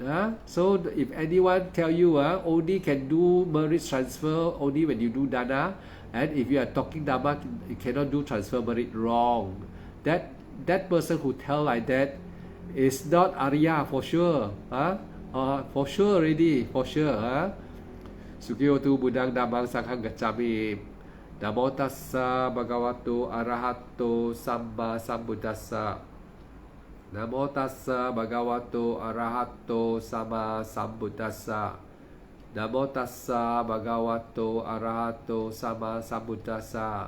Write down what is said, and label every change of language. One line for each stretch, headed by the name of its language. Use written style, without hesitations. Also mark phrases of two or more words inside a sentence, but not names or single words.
English: So if anyone tell you only can do merits transfer only when you do dana, and if you are talking Dhamma, you cannot do transfer merit, wrong. That person who tell like that is not Arya for sure. For sure already, for sure.
Pali: Sukhiyotu Buddhang Dhammang Sanghang Gacchami. Namo tassa bhagavato arahato samma sambuddhassa. Namo tassa bhagavato arahato samma sambuddhassa. Namo tassa bhagavato arahato samma sambuddhassa.